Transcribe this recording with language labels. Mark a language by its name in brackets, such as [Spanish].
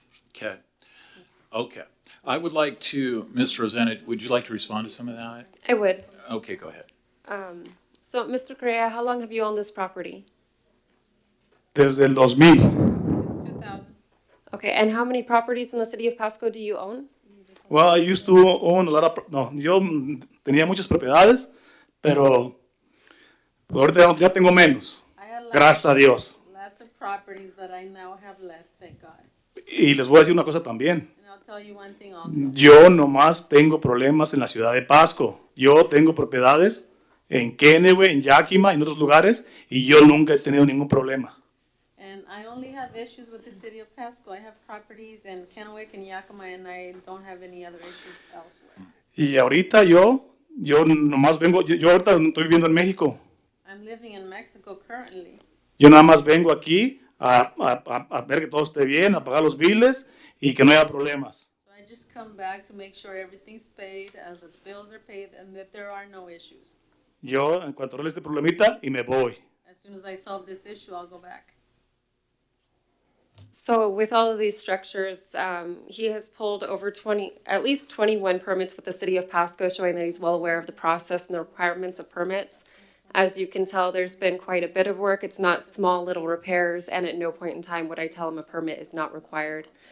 [English] Okay. Okay. I would like to, Ms. Rosanna, would you like to respond to some of that? I would. Okay, go ahead. So, Mr. Correa, how long have you owned this property? [Spanish] Desde el 2000. [English] Since 2000. Okay, and how many properties in the city of Pasco do you own? Well, I used to own a lot of, [Spanish] no, yo tenía muchas propiedades, pero ahorita ya tengo menos. [English] I had [Spanish] Gracias a Dios. [English] lots of properties, but I now have less, thank God. [Spanish] Y les voy a decir una cosa también. [English] And I'll tell you one thing also. [Spanish] Yo nomás tengo problemas en la ciudad de Pasco. Yo tengo propiedades en Kennewick, en Yakima, en otros lugares, y yo nunca he tenido ningún problema. [English] And I only have issues with the city of Pasco. I have properties in Kennewick and Yakima, and I don't have any other issues elsewhere. [Spanish] Y ahorita yo nomás vengo, yo ahorita estoy viviendo en México. [English] I'm living in Mexico currently. [Spanish] Yo nada más vengo aquí a ver que todo esté bien, a pagar los biles y que no haya problemas. [English] So I just come back to make sure everything's paid, as the bills are paid, and that there are no issues. [Spanish] Yo, en cuanto arregle este problemita, y me voy. [English] As soon as I solve this issue, I'll go back. So with all of these structures, he has pulled over at least 21 permits with the city of Pasco, showing that he's well aware of the process and the requirements of permits. As you can tell, there's been quite a bit of work. It's not small little repairs, and at no point in time would I tell him a permit is not required.